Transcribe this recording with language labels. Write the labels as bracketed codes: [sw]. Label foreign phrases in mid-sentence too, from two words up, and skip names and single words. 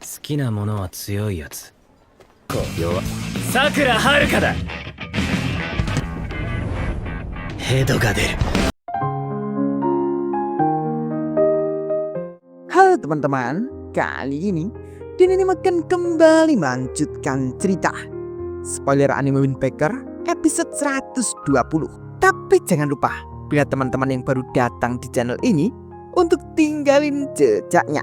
[ja] きなものは強いやつ。弱。さくらはるかだ。ヘドが出る。 [id] Halo teman-teman, kali ini Denny akan kembali melanjutkan cerita spoiler anime Windbreaker episode 120. Tapi jangan lupa, bila teman-teman yang baru datang di channel ini, untuk tinggalin jejaknya.